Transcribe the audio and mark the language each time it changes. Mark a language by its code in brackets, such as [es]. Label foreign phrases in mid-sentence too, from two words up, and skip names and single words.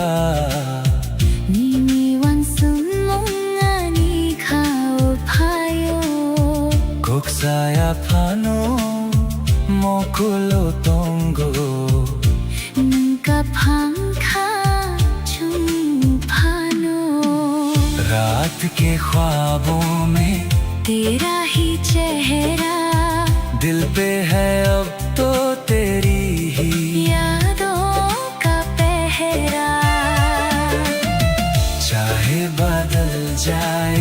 [trp] Nini wan sum mong ani khao phayo. kok saya phano mokulo tongo Nungka phang kha chung phano. [hi] रात के ख्वाबों में तेरा ही चेहरा दिल पे है अब तो तेरी ही यादों का पहरा। चाहे बदल जाए